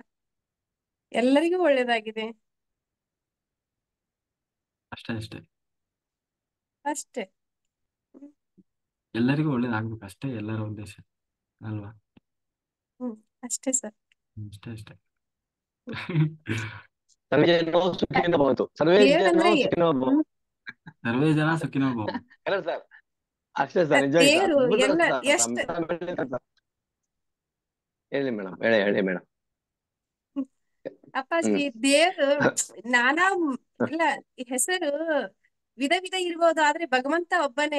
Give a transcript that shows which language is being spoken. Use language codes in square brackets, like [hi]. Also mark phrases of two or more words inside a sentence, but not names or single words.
[kn] ಎಲ್ಲರಿಗೂ ಒಳ್ಳೇದಾಗಿದೆ ಅಷ್ಟೇ ಅಷ್ಟೇ. ಅಷ್ಟೇ. ಹ್ಮ್ ಎಲ್ಲರಿಗೂ ಒಳ್ಳೇದಾಗ್ಬೇಕು ಅಷ್ಟೇ ಎಲ್ಲರ ಉದ್ದೇಶ ಅಲ್ವಾ? ಹ್ಮ್ ಅಷ್ಟೇ ಸರ್. ಅಷ್ಟೇ ಅಷ್ಟೇ. [sa] ಸರ್ವೇ ಜನೋ ಸುಖಿನೋ ಭವಂತು. ಸರ್ವೇ ಜನೋ [kn] ದೇವ್ರಂದ್ರೆ [sa] ಸುಖಿನೋ ಭವಂತು. ಸರ್ವೇ ಜನ ಸುಖಿನೋ ಭವಂತು. [kn] ಕರೆಕ್ಟ್ ಸರ್, ಅಷ್ಟೇ ಸರ್, ನಿಜವಾಗಿ ಸರ್, ದೇವ್ರು ಅದ್ಭುತ ಎಲ್ಲ ಸರ್. ಎಷ್ಟು ಹೇಳಿ ಮೇಡಮ್, ಹೇಳಿ ಮೇಡಮ್. ಅಪ್ಪಾಜಿ, ದೇವ್ರು ನಾನಾ ಎಲ್ಲ ಹೆಸರು ವಿಧ ವಿಧ ಇರ್ಬೋದು, ಆದ್ರೆ ಭಗವಂತ ಒಬ್ಬನೇ.